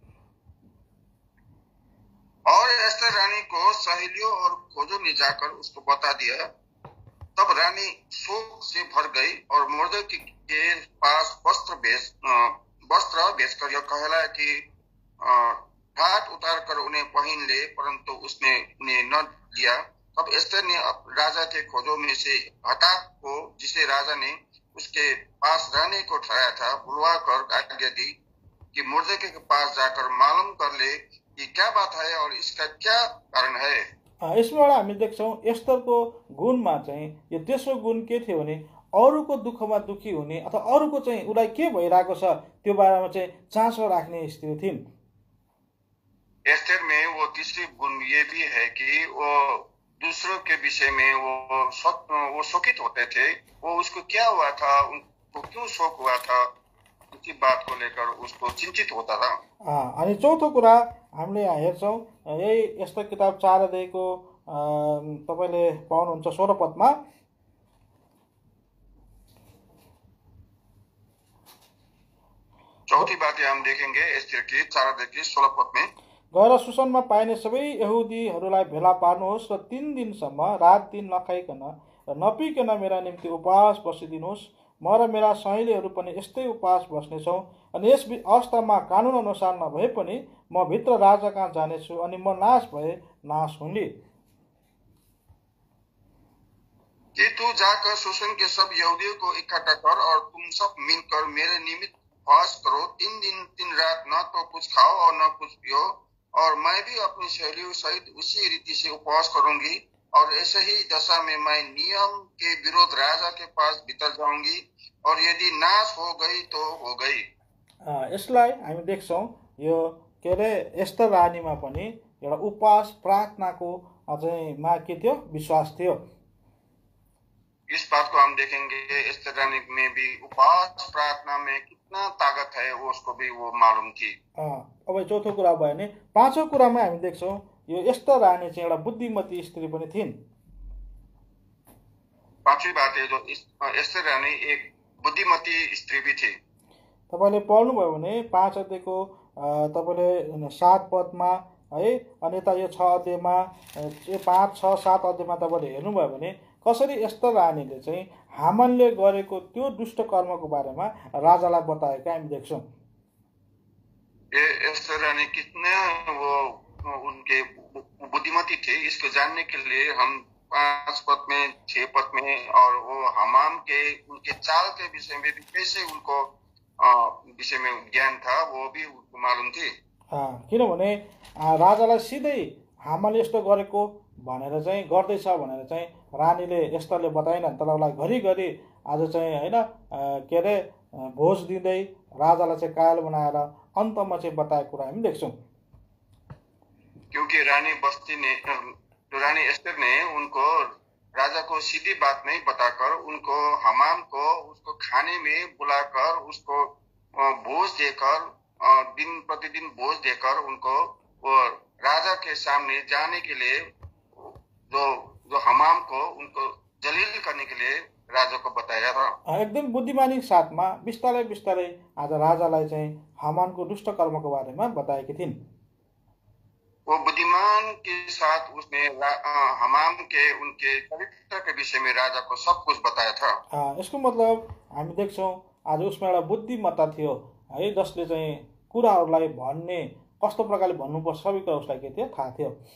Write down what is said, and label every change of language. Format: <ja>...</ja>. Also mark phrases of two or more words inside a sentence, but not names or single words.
<hi>और एस्तर रानी को सहेलियों और खोजों ने जाकर उसको बता दिया। तब रानी शोक से भर गई और मोर्देकाई के पास वस्त्र बेचकर यह कहलाया कि घाट उतार कर उन्हें पहन ले, परंतु उसने उन्हें न लिया। तब एस्तर ने राजा के खोजों में से हताक को, जिसे राजा ने उसके पास रहने को ठहराया था, बुलवा कर आज्ञा दी कि मोर्देकाई के पास जाकर मालूम कर ले कि क्या बात है और इसका क्या कारण है।</hi> <ne>यसबाट हामी देख्छौँ एस्तरको गुणमा चाहिँ यो तेस्रो गुण के थियो भने अरूको दुःखमा दुखी हुने अथवा अरूको चाहिँ उलाई के भइरहेको छ त्यो बारेमा चाहिँ चासो राख्ने स्त्री थिइन्।</ne> <hi>एस्तर में वो तीसरी गुण ये भी है कि वो दूसरों के विषय में वो शोकित होते थे। वो उसको क्या हुआ था, उनको क्यों शोक हुआ था, उसी बात को लेकर उसको चिंतित होता था।</hi> <ne>अनि चौथो कुरा हामीले यहाँ हेर्छौँ, यही एस्तर किताब 4 अध्यायको तपाईले पाउनुहुन्छ 16 पदमा।</ne> <hi>चौथी बात हम देखेंगे एस्तर की 4 अध्याय की 16 पद में।</hi> <ne>गएर सुसनमा पाइने सबै यहुदीहरूलाई भेला पार्नुहोस् र 3 दिनसम्म रात दिन नखाइकन र नपिकन मेरा निम्ति उपवास बसिदिनुहोस्। म र मेरा सहेलीहरू पनि यस्तै उपवास बस्नेछौँ। अनि यस अवस्थामा कानुन अनुसार नभए पनि म भित्र राजा कहाँ जानेछु, अनि म नाश भए नाश हुने।</ne> <hi>कि तू जाकर सुसन के सब यहूदियों को इकट्ठा कर और तुम सब मिलकर मेरे निमित्त उपवास करो। 3 दिन 3 रात न तो कुछ खाओ और न कुछ पियो, और मैं भी अपनी सहेलियों सहित उसी रीति से उपवास करूंगी। और ऐसे ही दशा में मैं नियम के विरोध राजा के पास भीतर जाऊंगी, और यदि नाश हो गई तो हो गई।</hi> <ne>यसलाई हामी देख्छौँ यो के अरे एस्तर रानीमा पनि एउटा उपवास प्रार्थनाको चाहिँ मा के थियो, विश्वास थियो।</ne> <hi>इस बात को हम देखेंगे एस्तर रानी में भी उपवास प्रार्थना में कितना ताकत है, वो उसको भी वो मालूम थी।</hi> <ne>अब चौथो कुरा भयो भने पाँचौं कुरामा हामी देख्छौँ यो एस्तर रानी चाहिँ एउटा बुद्धिमती स्त्री पनि थिइन्।</ne> <hi>पांचवी बात है जो एस्तर रानी एक बुद्धिमती स्त्री भी थी।</hi> <ne>तपाईले पढ्नुभयो भने 5 अध्यायको तपाईले 7 पदमा है, अनि यता यो 6 अध्यायमा 5, 6, 7 अध्यायमा तपाईले हेर्नुभयो भने कसरी एस्तर रानीले चाहिँ हामानले गरेको त्यो दुष्ट कर्मको बारेमा राजालाई बताएको हामी देख्छौँ।</ne> <hi>एस्तर रानी कितने वो उनके बुद्धिमती थे, इसको जानने के लिए हम 5 पद में 6 पद में और वो हमाम के उनके चाल के विषय में भी कैसे उनको विषय में ज्ञान था वो भी मालूम थी।</hi> <ne>किनभने राजालाई सिधै हामानले यस्तो गरेको भनेर चाहिँ गर्दैछ भनेर चाहिँ रानीले एस्तरले बताएन, तर उसलाई घरिघरि आज चाहिँ हैन के अरे भोज दिँदै राजालाई चाहिँ कायल बनाएर अन्तमा चाहिँ बताएको कुरा हामी देख्छौँ।</ne> <hi>क्योंकि रानी एस्तर ने उनको राजा को सीधी बात नहीं बताकर उनको हमाम को उसको खाने में बुलाकर उसको भोज देकर दिन प्रतिदिन भोज देकर उनको वो राजा के सामने जाने के लिए जो हमाम को उनको जलील करने के लिए राजा को बताया था।</hi> <ne>एकदम बुद्धिमानी साथमा बिस्तारै बिस्तारै आज राजालाई चाहिँ हामानको दुष्ट कर्मको बारेमा बताएकी थिइन्।</ne> <hi>वो बुद्धिमान के साथ उसने हमाम के उनके चरित्र के विषय में राजा को सब कुछ बताया था।</hi> <ne>यसको मतलब हामी देख्छौँ आज उसमा एउटा बुद्धिमत्ता थियो है, जसले चाहिँ कुराहरूलाई भन्ने कस्तो प्रकारले भन्नुपर्छ सबै कुरा उसलाई के थियो, थाहा थियो।</ne>